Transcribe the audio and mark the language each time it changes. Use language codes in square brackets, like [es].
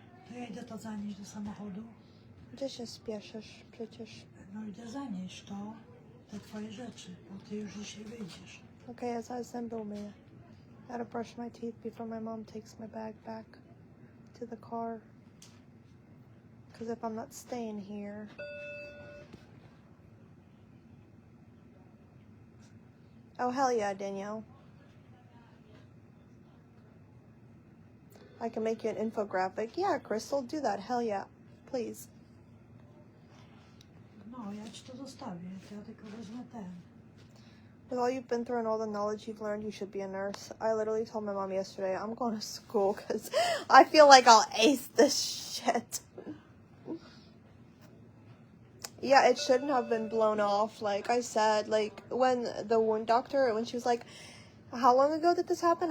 [pl] To ja idę to zanieść do samochodu. Gdzie się spieszysz przecież? No idę zanieść to, te twoje rzeczy, bo ty już dzisiaj wyjdziesz. Okay, ja zaraz zęby umyję. [en] I gotta brush my teeth before my mom takes my bag back to the car. Because if I'm not staying here... Oh, hell yeah, Danielle. I can make you an infographic. Yeah, Crystal, do that. Hell yeah. Please. [pl] No, ja ci to zostawię, to ja tylko wezmę ten. [en] With all you've been through and all the knowledge you've learned, you should be a nurse. I literally told my mom yesterday, I'm going to school because I feel like I'll ace this shit. Yeah, it shouldn't have been blown off. Like I said, like when the wound doctor, when she was like, how long ago did this happen?